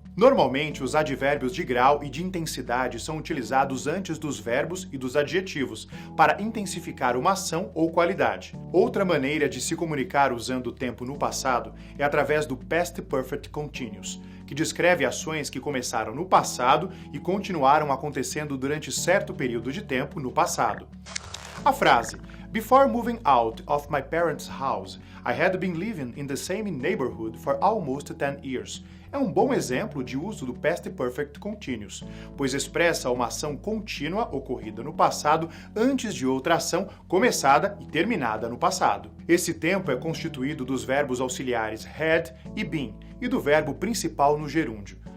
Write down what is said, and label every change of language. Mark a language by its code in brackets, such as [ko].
[pt] Normalmente, os advérbios de grau e de intensidade são utilizados antes dos verbos e dos adjetivos, para intensificar uma ação ou qualidade. Outra maneira de se comunicar usando o tempo no passado é através do Past Perfect Continuous, que descreve ações que começaram no passado e continuaram acontecendo durante certo período de tempo no passado. A frase [en] Before moving out of my parents' house, I had been living in the same neighborhood for almost 10 years. [pt] É um bom exemplo de uso do Past Perfect Continuous, pois expressa uma ação contínua ocorrida no passado antes de outra ação começada e terminada no passado. Esse tempo é constituído dos verbos auxiliares had e been e do verbo principal no gerúndio.